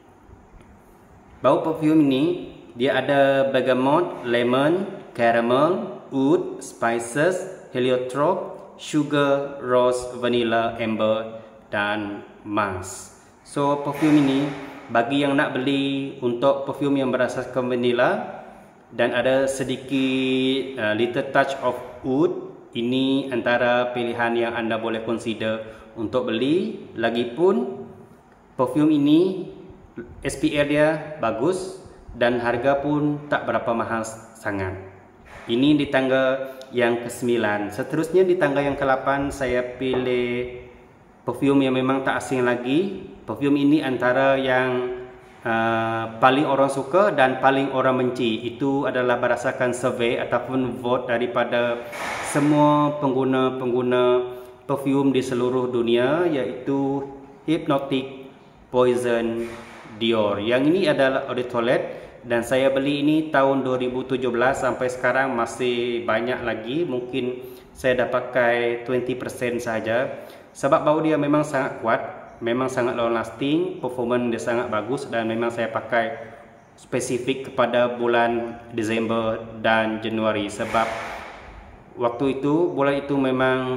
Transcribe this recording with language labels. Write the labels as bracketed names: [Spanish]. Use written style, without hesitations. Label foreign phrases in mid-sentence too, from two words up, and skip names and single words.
[Malay] Bau perfume ini dia ada [English] bergamot, lemon, caramel, oud, spices, heliotrope, sugar, rose, vanilla, amber [Malay] dan musk. So perfume ini bagi yang nak beli untuk perfume yang berasaskan vanilla dan ada sedikit [English] little touch of oud, [Malay] ini antara pilihan yang anda boleh consider untuk beli. Lagipun perfume ini SPL dia bagus dan harga pun tak berapa mahal sangat. Ini di tangga yang ke-9. Seterusnya di tangga yang ke-8 saya pilih perfume yang memang tak asing lagi. Perfume ini antara yang paling orang suka dan paling orang benci. Itu adalah berdasarkan survei ataupun vote daripada semua pengguna perfume di seluruh dunia, iaitu Hypnotic Poison Dior. Yang ini adalah [French] eau de toilette, [Malay] dan saya beli ini tahun 2017 sampai sekarang masih banyak lagi. Mungkin saya dah pakai 20% saja, sebab bau dia memang sangat kuat, memang sangat [English] long lasting, [Malay] performance dia sangat bagus, dan memang saya pakai spesifik kepada bulan Disember dan Januari, sebab waktu itu bulan itu memang